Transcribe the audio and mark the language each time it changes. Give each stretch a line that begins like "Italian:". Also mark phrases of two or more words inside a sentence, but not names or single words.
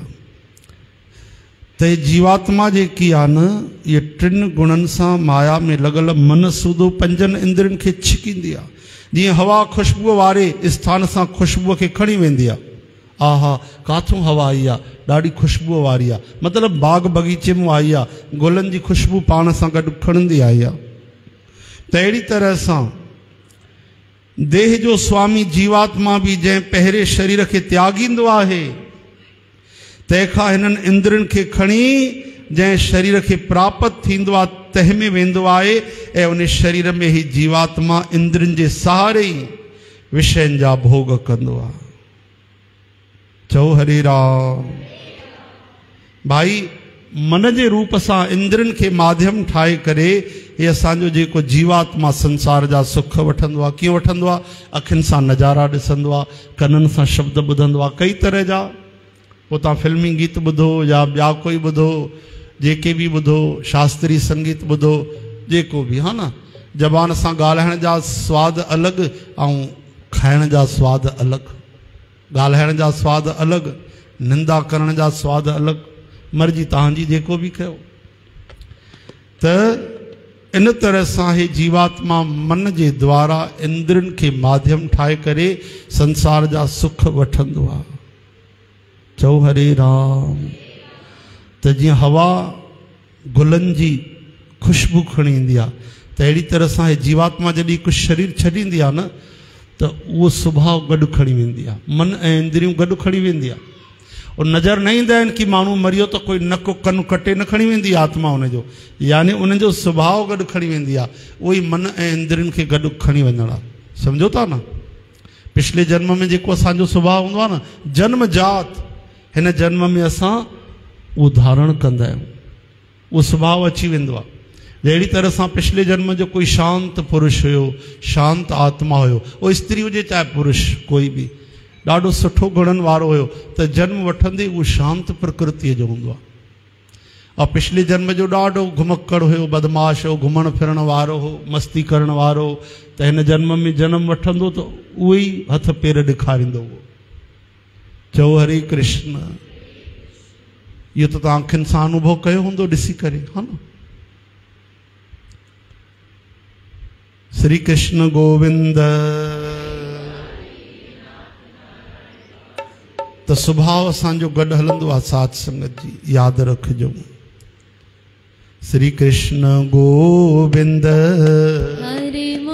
Sindhi: त जीवात्मा जेकी आहे न, ये टिनि गुणनि सां माया में लॻल मन सूदो पंजनि इंद्रियनि खे छिकींदी आहे। जीअं हवा ख़ुशबूअ वारे स्थान सां ख़ुशबूअ खे खणी वेंदी आहे। आहा, काथों हवा आई आहे, ॾाढी ख़ुशबूअ वारी आहे, मतिलबु बाग़ बगीचे में आई आहे, गुलनि जी ख़ुशबू पाण सां गॾु खणंदी आई आहे। त अहिड़ी तरह सां देह जो स्वामी जीवात्मा भी जंहिं पहिरें शरीर खे त्यागींदो आहे, तंहिंखां हिननि इंद्रनि खे खणी जंहिं शरीर खे प्राप्त थींदो आहे तंहिं में वेंदो आहे ऐं उन शरीर में ही जीवात्मा इंद्रनि जे सहारे ई विषयनि जा भोग कंदो आहे। चओ हरे राम। भाई मन जे रूप सां इंद्रनि खे माध्यम ठाहे करे हे असांजो जेको जीवात्मा संसार जा सुख वठंदो आहे, कीअं वठंदो आहे? अखियुनि सां नज़ारा ॾिसंदो आहे, कननि सां शब्द ॿुधंदो आहे, कई तरह जा। पोइ तव्हां फिल्मी गीत ॿुधो या ॿिया कोई ॿुधो, जेके बि ॿुधो, शास्त्रीय संगीत ॿुधो, जेको बि, हा न। ज़बान सां ॻाल्हाइण जा सवाद अलॻि ऐं खाइण जा सवाद अलॻि, ॻाल्हाइण जा सवाद अलॻि, निंदा करण जा सवाद अलॻि, मर्जी तव्हांजी जेको बि कयो। त इन तरह सां हे जीवात्मा मन जे द्वारा इंद्रनि खे माध्यम ठाहे करे संसार जा सुख वठंदो आहे। चओ हरे राम। त जीअं हवा गुलनि जी खुशबू खणी ईंदी आहे, त अहिड़ी तरह सां हे जीवात्मा जॾहिं कुझु शरीर छॾींदी आहे न, त उहो सुभाउ गॾु खणी वेंदी आहे, मन ऐं इंद्रियूं गॾु खणी वेंदी आहे। और नज़र न ईंदा आहिनि कि माण्हू मरियो त कोई नक कन कटे न खणी वेंदी आत्मा हुनजो, यानी उनजो सुभाउ गॾु खणी वेंदी आहे। उहो ई मन ऐं इंद्रियुनि खे गॾु खणी वञणु आहे। सम्झो था न? पिछले जन्म में जेको असांजो सुभाउ हूंदो आहे न, जन्म जात, हिन जन्म में असां उहो धारण कंदा आहियूं, उहो सुभाउ अची वेंदो आहे। अहिड़ी तरह सां पिछले जन्म जो कोई शांत पुरुष हुयो, शांत आत्मा हुयो, उहो स्त्री हुजे चाहे पुरुष, कोई बि ॾाढो सुठो गुणनि वारो हुयो, त जन्म वठंदे उहो शांत प्रकृतिअ जो हूंदो आहे। और पिछले जन्म जो ॾाढो घुमक्कड़ हुयो, बदमाश हो, घुमण फिरण वारो हो, मस्ती करण वारो, त हिन जन्म में जन्म वठंदो त उहो ई हथ पेर ॾेखारींदो हुओ। चओ हरे कृष्ण। इहो त तव्हां अखियुनि सां अनुभव कयो हूंदो ॾिसी करे, हा न। श्री कृष्ण गोविंद। त सुभाउ असांजो गॾु हलंदो आहे साथ संगत जी, यादि रखिजो। श्री कृष्ण गोविंद। हरे